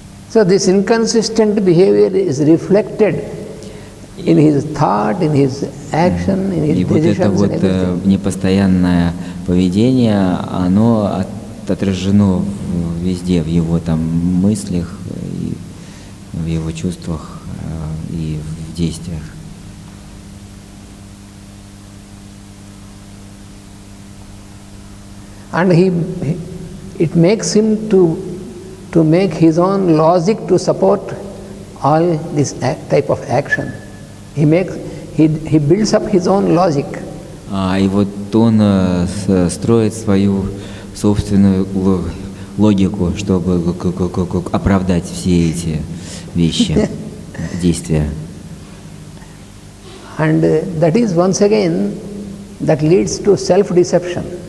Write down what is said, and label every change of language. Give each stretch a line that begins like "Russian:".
English: So this inconsistent behavior is reflected in his thought, in his action, in his
Russian: И вот это
English: decisions
Russian: вот
English: and everything.
Russian: непостоянное поведение, оно отражено везде, в его там мыслях, и в его чувствах и в действиях.
English: And it makes him to make his own logic to support all this type of action. He builds up his own logic.
Russian: И вот он строит свою собственную логику, чтобы оправдать все эти вещи, действия.
English: And that is once again, that leads to self-deception.